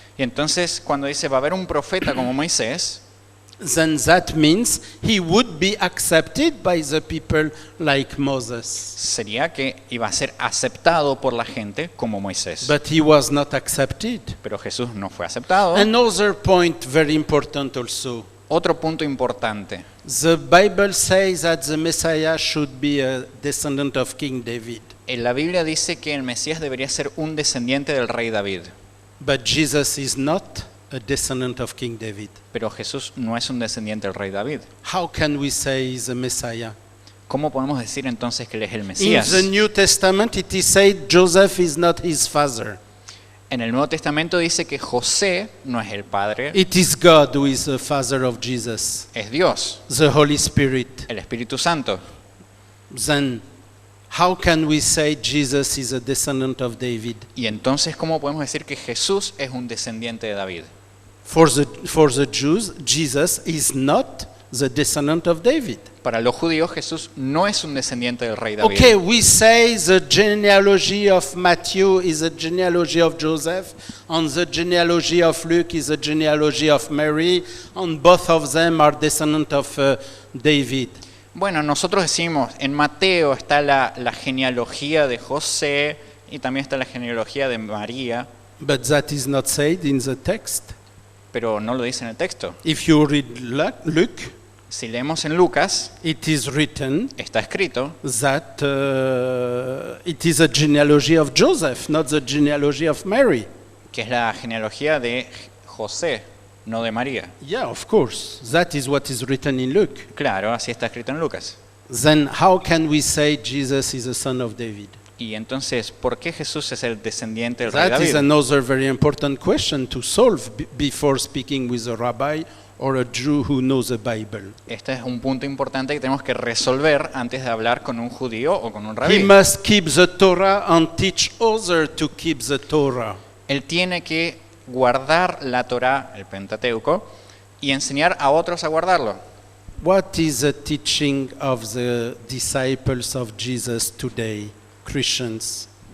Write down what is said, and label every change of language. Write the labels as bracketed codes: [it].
[es] Y entonces cuando dice va a haber un profeta como Moisés, [en] then that means he would be accepted by the people like Moses. [es] sería que iba a ser aceptado por la gente como Moisés. [en] But he was not accepted. [es] Pero Jesús no fue aceptado. [en] Another point very important also. [es] Otro punto importante. [en] The Bible says that the Messiah should be a descendant of King David. [es] En la Biblia dice que el Mesías debería ser un descendiente del rey David. [en] But Jesus is not a descendant of King David. [es] Pero Jesús no es un descendiente del rey David. [en] How can we say he's a Messiah? [es] ¿Cómo podemos decir entonces que él es el [en] In [es] Mesías? [en] the New Testament it is said Joseph is not his father. [es] En el Nuevo Testamento dice que José no es el padre, [en] It is God who is the father of Jesus, [es] es Dios, [en] the Holy Spirit. [es] el Espíritu Santo. [en] Then how can we say Jesus is a descendant of David? [es] Y entonces, ¿cómo podemos decir que Jesús es un descendiente de David? [en] For the Jews, Jesus is not the descendant of David. [es] Para los judíos, Jesús no es un descendiente del rey David. [en] Okay, we say the genealogy of Matthew is a genealogy of Joseph, and the genealogy of Luke is a genealogy of Mary, and both of them are descendant of David. [es] Bueno, nosotros decimos, en Mateo está la genealogía de José y también está la genealogía de María, [en] But that is not said in the text. [es] pero no lo dice en el texto. [en] If you read Luke, [es] Si leemos en Lucas, [en] it is written [es] está escrito [en] that it is a genealogy of Joseph, not the genealogy of Mary. [es] que es la genealogía de José, no de María. [en] Yeah, of course. That is what is written in Luke. [es] Claro, así está escrito en Lucas. [en] Then how can we say Jesus is a son of David? [es] Y entonces, ¿por qué Jesús es el descendiente del rey [en] That is [es] David? [en] another very important question to solve before speaking with a rabbi or a Jew who knows the Bible. [es] Este es un punto importante que tenemos que resolver antes de hablar con un judío o con un [en] He [es] rabí. [en] must keep the Torah and teach others to keep the Torah. [es] Él tiene que guardar la Torá, el Pentateuco, y enseñar a otros a guardarlo. [en] What is the teaching of the disciples of Jesus today, Christians?